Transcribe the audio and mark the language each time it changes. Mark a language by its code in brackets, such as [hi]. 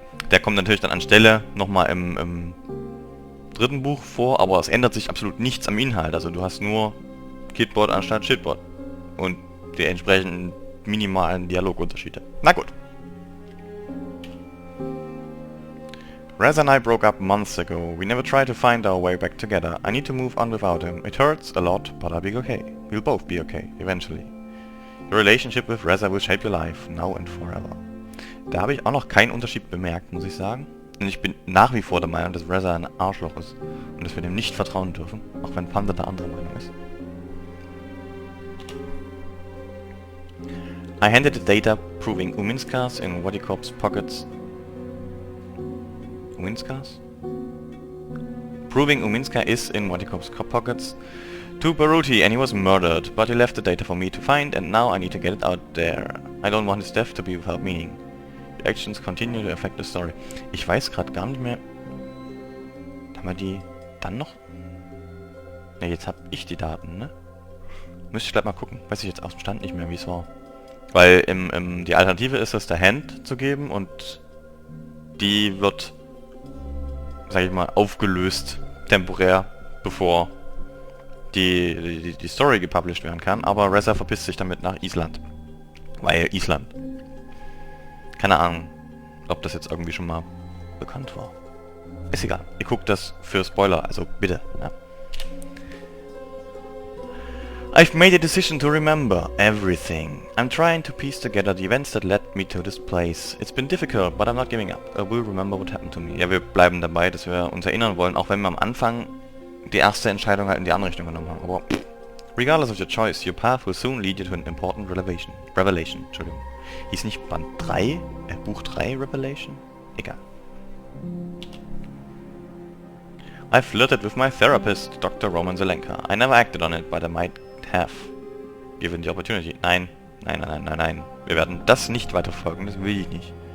[de] Der kommt natürlich dann anstelle nochmal im dritten Buch vor, aber es ändert sich absolut nichts am Inhalt. Also du hast nur Kitbot anstatt Shitbot. Und die entsprechenden minimalen Dialogunterschiede. Na gut. [en] Raz and I broke up months ago. We never tried to find our way back together. I need to move on without him. It hurts a lot, but I'll be okay. We'll both be okay, eventually. Your relationship with Reza will shape your life, now and forever. [de] Da habe ich auch noch keinen Unterschied bemerkt, muss ich sagen. Und ich bin nach wie vor der Meinung, dass Reza ein Arschloch ist. Und dass wir dem nicht vertrauen dürfen. Auch wenn Panda der andere Meinung ist. [en] I handed the data proving Uminskas in Wadikorp's pockets. Uminskas? Proving Uminska is in Wadikorp's pockets to Baruti, and he was murdered, but he left the data for me to find, and now I need to get it out there. I don't want his death to be without meaning. The actions continue to affect the story. [de] Ich weiß gerade gar nicht mehr. Haben wir die dann noch? Ne, jetzt hab ich die Daten, ne? Müsste ich gleich mal gucken. Weiß ich jetzt aus dem Stand nicht mehr, wie es war. Weil die Alternative ist es, der Hand zu geben, und die wird, sag ich mal, aufgelöst, temporär, bevor die Story gepublished werden kann. Aber Reza verpisst sich damit nach Island. Weil Island. Keine Ahnung, ob das jetzt irgendwie schon mal bekannt war. Ist egal. Ihr guckt das für Spoiler, also bitte. Ja. [en] I've made a decision to remember everything. I'm trying to piece together the events that led me to this place. It's been difficult, but I'm not giving up. I will remember what happened to me. [de] Ja, wir bleiben dabei, dass wir uns erinnern wollen, auch wenn wir am Anfang die erste Entscheidung halt in die andere Richtung genommen haben. Aber [en] regardless of your choice, your path will soon lead you to an important revelation. [de] Entschuldigung. Hieß nicht Band 3? Buch 3 Revelation? Egal. [en] I flirted with my therapist, Dr. Roman Zelenka. I never acted on it, but I might have given the opportunity. [de] Nein. Wir werden das nicht weiterverfolgen, das will ich nicht.